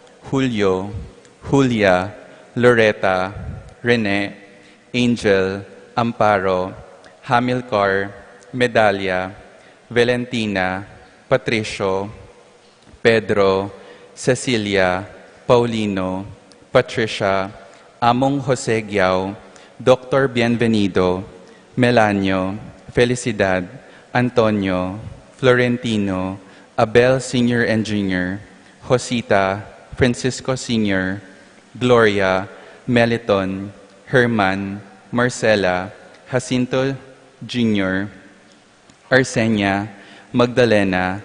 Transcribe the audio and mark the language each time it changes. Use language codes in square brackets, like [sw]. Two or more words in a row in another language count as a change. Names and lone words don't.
[en] Julio, Julia, Loretta, Rene, Angel, Amparo, Hamilcar, Medalla, Valentina, Patricio, Pedro, Cecilia, Paulino, Patricia, Among Jose Giao, Dr. Bienvenido, Melanio, Felicidad, Antonio, Florentino, Abel Sr. and Jr., Josita, Francisco Sr., Gloria, Meliton, Herman, Marcela, Jacinto Jr., Arsenia, Magdalena,